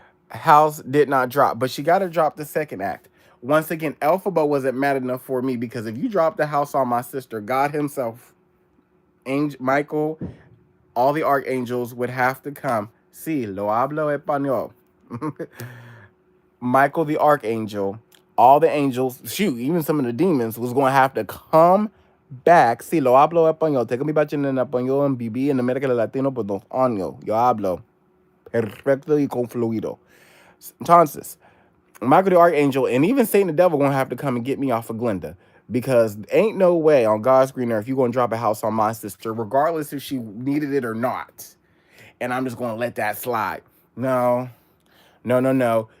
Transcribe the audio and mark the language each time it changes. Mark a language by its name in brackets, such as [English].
[English] House did not drop, but she got to drop the second act. Once again, Elphaba wasn't mad enough for me because if you drop the house on my sister, God himself, Angel, Michael, all the archangels would have to come. [Spanish] Sí, lo hablo español. [English] Michael the archangel, all the angels, shoot, even some of the demons was going to have to come back. [Spanish] Sí, lo hablo español. Tengo mi bachillerato en español en viví en América Latina por 2 años. Yo hablo perfecto y con fluido. Entonces, [English] Michael the Archangel and even Satan the Devil gonna have to come and get me off of Glenda. Because ain't no way on God's green earth you gonna drop a house on my sister, regardless if she needed it or not. And I'm just gonna let that slide. No, no, no, no.